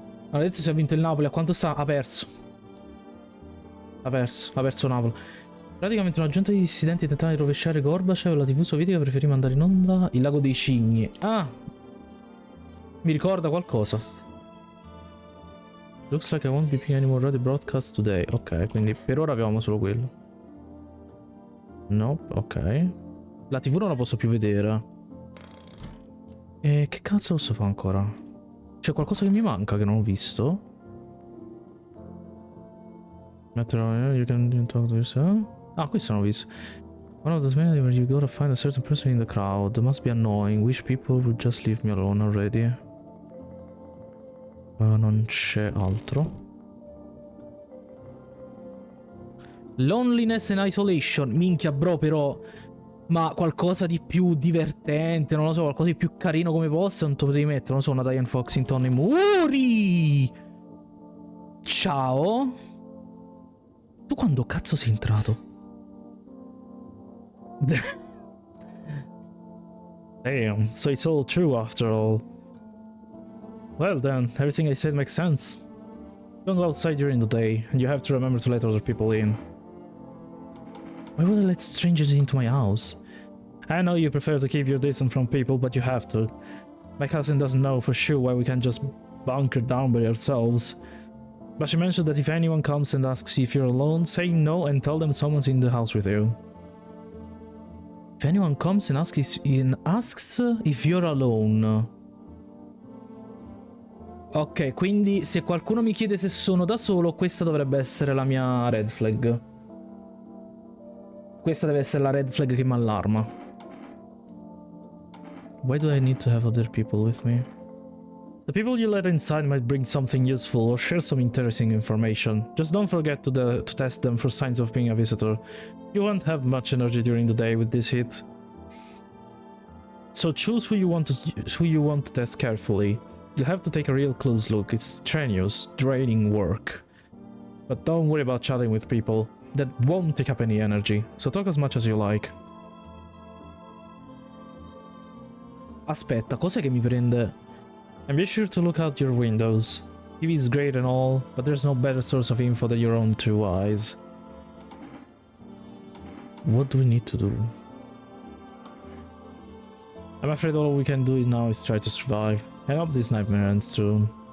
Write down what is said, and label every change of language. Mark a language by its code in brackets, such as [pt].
[it] Ha detto se ha vinto il Napoli. A quanto sta? Ha perso. Ha perso Napoli. Praticamente una giunta di dissidenti tentava di rovesciare Gorbaciov. La TV sovietica preferì mandare in onda il lago dei cigni. Ah! Mi ricorda qualcosa. [en] Looks like I won't be picking any more radio broadcast today. [it] Ok, quindi per ora abbiamo solo quello. [en] Nope, [it] ok. La TV non la posso più vedere. E che cazzo posso fare ancora? C'è qualcosa che mi manca che non ho visto? [en] You can talk to yourself. [it] Ah, questo non ho visto. [en] One of those many where you go to find a certain person in the crowd. Must be annoying. Wish people would just leave me alone already. [it] Non c'è altro. [en] Loneliness and isolation. [it] Minchia, bro, però. Ma qualcosa di più divertente, non lo so, qualcosa di più carino come possa, non te lo potevi mettere, non so, una Diane Fox in tonno e muri! Ciao! Tu quando cazzo sei entrato? [en] Damn, so it's all true after all. Well then, everything I said makes sense. Don't go outside during the day, and you have to remember to let other people in. Why would I let strangers into my house? I know you prefer to keep your distance from people, but you have to. My cousin doesn't know for sure why we can't just bunker down by ourselves. But she mentioned that if anyone comes and asks you if you're alone, say no and tell them someone's in the house with you. If anyone comes and asks if you're alone. [it] Ok, quindi se qualcuno mi chiede se sono da solo, questa dovrebbe essere la mia red flag. Questa deve essere la red flag che mi allarma. [en] Why do I need to have other people with me? The people you let inside might bring something useful or share some interesting information. Just don't forget to test them for signs of being a visitor. You won't have much energy during the day with this heat. So choose who you want to test carefully. You'll have to take a real close look. It's strenuous, draining work. But don't worry about chatting with people. That won't take up any energy, so talk as much as you like. [it] Aspetta, cos'è che mi prende? [en] And be sure to look out your windows. TV is great and all, but there's no better source of info than your own two eyes. What do we need to do? I'm afraid all we can do now is try to survive. I hope this nightmare ends soon.